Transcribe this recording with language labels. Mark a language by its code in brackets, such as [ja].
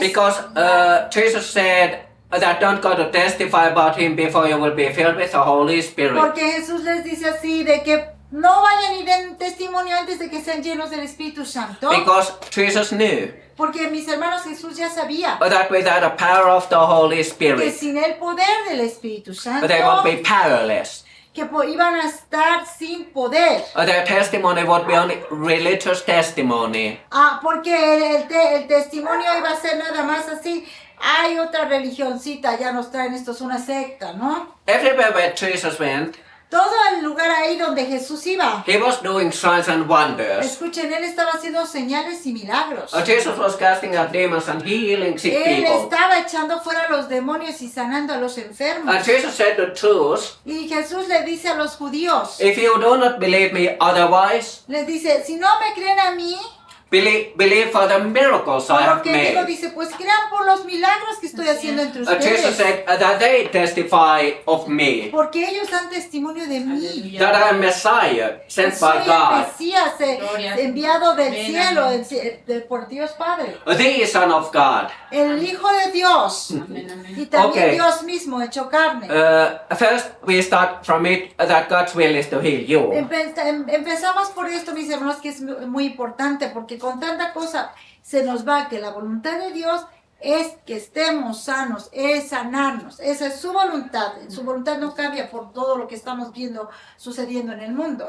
[en] Because Jesus said that don't go to testify about him before you will be filled with the Holy Spirit. [es] Porque Jesús les dice así, de que no vayan y den testimonio antes de que sean llenos del Espíritu Santo. [en] Because Jesus knew [es] Porque mis hermanos, Jesús ya sabía [en] that without the power of the Holy [es] que [en] Spirit, [es] sin el poder del Espíritu Santo, [en] they would be powerless. [es] que iban a estar sin poder. [en] Their testimony would be only religious testimony. [es] Porque el testimonio iba a ser nada más así. Hay otra religioncita, ya nos traen esto, es una secta, ¿no? [en] Everywhere where Jesus went, [es] Todo el lugar ahí donde Jesús iba. [en] he was doing signs and wonders. [es] Escuchen, Él estaba haciendo señales y milagros. [en] Jesus was casting out demons and healing sick [es] Él [en] people. [es] estaba echando fuera a los demonios y sanando a los enfermos. [en] And Jesus said to Jews, [es] Y Jesús le dice a los judíos, [en] if you do not believe me otherwise, [es] les dice, si no me creen a mí, [en] believe for the miracles I have [es] porque digo, [en] made. [es] dice, pues crean por los milagros que estoy haciendo entre [en] Jesus [es] ustedes. [en] said that they testify of me, [es] Porque ellos dan testimonio de mí. [en] that I am Messiah, sent [es] Soy [en] by [es] el [en] God, [es] Mesías Gloria. enviado del Amén, cielo, amén. por Dios Padre. [en] the Son of God. [es] El Hijo de Dios. Amén, amén. Y también [en] Okay. [es] Dios mismo hecho carne. [en] First, we start from it that God's will is to heal you. [es] Empezamos por esto, mis hermanos, que es muy importante, porque con tanta cosa se nos va que la voluntad de Dios es que estemos sanos, es sanarnos. Esa es su voluntad. Su voluntad no cambia por todo lo que estamos viendo sucediendo en el mundo.